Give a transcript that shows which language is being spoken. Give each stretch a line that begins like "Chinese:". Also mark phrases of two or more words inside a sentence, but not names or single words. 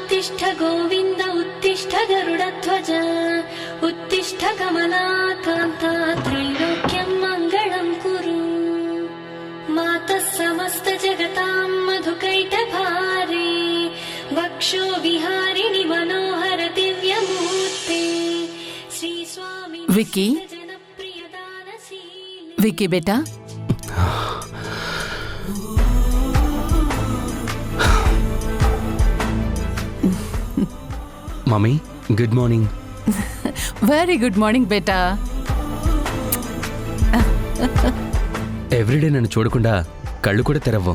Sanskrit: उत्तिष्ठ गोविन्द उत्तिष्ठ गरुडध्वज उत्तिष्ठ कमलाकान्ता त्रैलोक्यं मङ्गलं कुरु मातः समस्त जगतां मधुकैटभारे वक्षो विहारिणि मनोहर दिव्यमूर्ते श्री स्वामी
Hindi: विकी विकी बेटा
English: Mummy good morning. Very good morning beta.
Telugu: ఎవ్రీడే నన్ను చూడకుండా కళ్ళు కూడా తెరవ్వం.